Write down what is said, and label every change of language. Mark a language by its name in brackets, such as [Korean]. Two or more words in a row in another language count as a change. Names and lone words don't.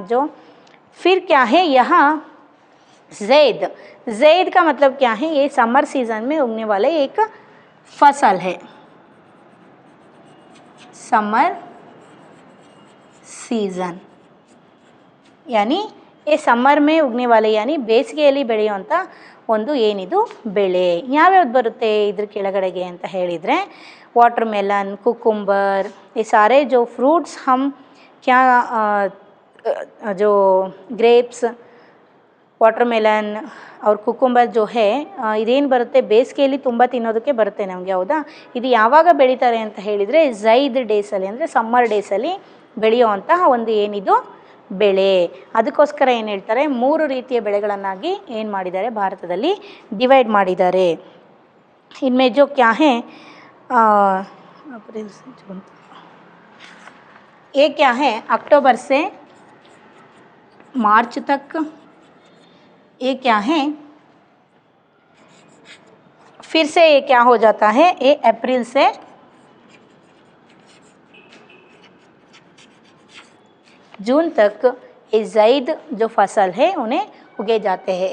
[Hindi] जो फिर क्या है, यहाँ ज़ैद का मतलब क्या है, ये [English] summer season [Hindi] में उगने वाले एक फसल है। [English] summer season [Hindi] यानी ये ಸಮ್ಮರ್ में उगने वाले यानी [Kannada] ಬೇಸಿಗೆಯಲ್ಲಿ ಬೆಳೆಯುವಂಥ ಒಂದು ಏನಿದು ಬೆಳೆ ಯಾವ್ಯಾವ್ದು ಬರುತ್ತೆ ಇದ್ರ ಕೆಳಗಡೆಗೆ ಅಂತ ಹೇಳಿದರೆ [English] water melon, cucumber, [Hindi] ये सारे जो फ्रूट्स हम क्या जो [English] grapes, water melon [Hindi] और कुकुम्बर जो है [Kannada] ಇದೇನು ಬರುತ್ತೆ ಬೇಸಿಗೆಯಲ್ಲಿ ತುಂಬ ತಿನ್ನೋದಕ್ಕೆ ಬರುತ್ತೆ ನಮಗೆ, ಹೌದಾ. ಇದು ಯಾವಾಗ ಬೆಳೀತಾರೆ ಅಂತ ಹೇಳಿದರೆ ಝೈದ್ ಡೇಸಲ್ಲಿ ಅಂದರೆ ಸಮ್ಮರ್ ಡೇಸಲ್ಲಿ ಬೆಳೆಯುವಂತಹ ಒಂದು ಏನಿದು ಬೆಳೆ. ಅದಕ್ಕೋಸ್ಕರ ಏನು ಹೇಳ್ತಾರೆ, 3 ರೀತಿಯ ಬೆಳೆಗಳನ್ನಾಗಿ ಏನು ಮಾಡಿದ್ದಾರೆ ಭಾರತದಲ್ಲಿ ಡಿವೈಡ್ ಮಾಡಿದ್ದಾರೆ. [Hindi] इनमें जो क्या है अप्रैल से जून, ये क्या है अक्टूबर से मार्च तक, ये क्या है फिर से ये क्या हो जाता है, ये अप्रैल से जून तक ये ज़ैद जो फसल है उन्हें उगे जाते हैं।